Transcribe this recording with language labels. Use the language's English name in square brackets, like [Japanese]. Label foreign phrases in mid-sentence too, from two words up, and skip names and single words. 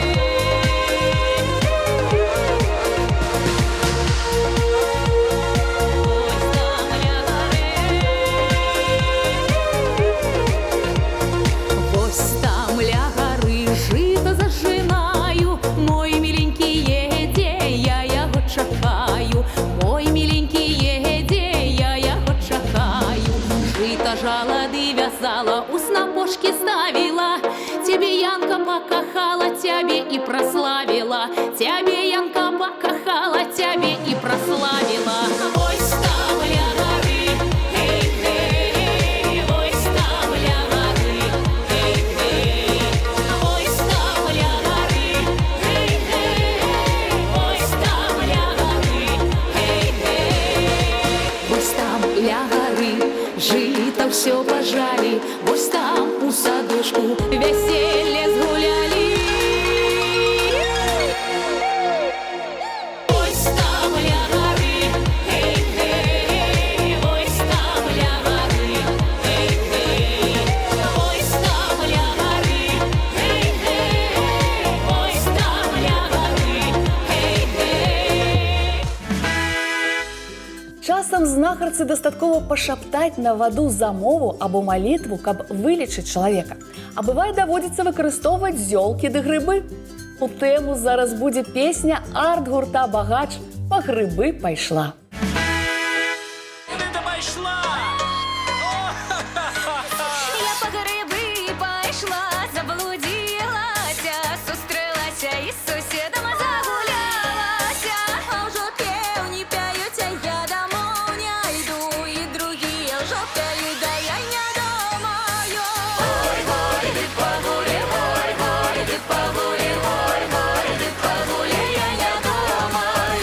[Belarusian] Ось там ля гары жито зажинаю, мой миленький едзе, я яго чакаю, мой миленький едзе, я яго чакаю. Жито жалады вязала, у снапошки ставила, тебе Янка покахала, тебе и прославила, тебе Янка покахала, тебе и прославила. Ось там ля гары, гей-гей, ось там ля гары, гей-гей, ось там ля гары, гей-гей, ось там ля гары, гей-гей, ось там ля гары жито все пожали, ось там у садочку веселье згуляли. Ось там ля гары, гей-гей, ось там ля гары, гей-гей, ось там ля гары, гей-гей, ось там ля гары, гей-гей. Часам знахарцы дастаткова пашаптаць на ваду замову або малітву, каб вылечыць чалавека. А бывае даводзіцца выкарыстоўваць зёлкі ды грыбы. У тэму зараз будзе песня арт-гурта «Багач» «Па грыбы пайшла». [Russian] Я по грибы пошла, [Belarusian] заблудилася, сустрелася і з сусідом загулялася. А ўжо пеўні пяюць, а я домой не йду, і другія ўжо пяюць, да я не думаю. Ой, гойды пагулі, ой, гойды пагулі, ой, гойды пагулі, я не думаю.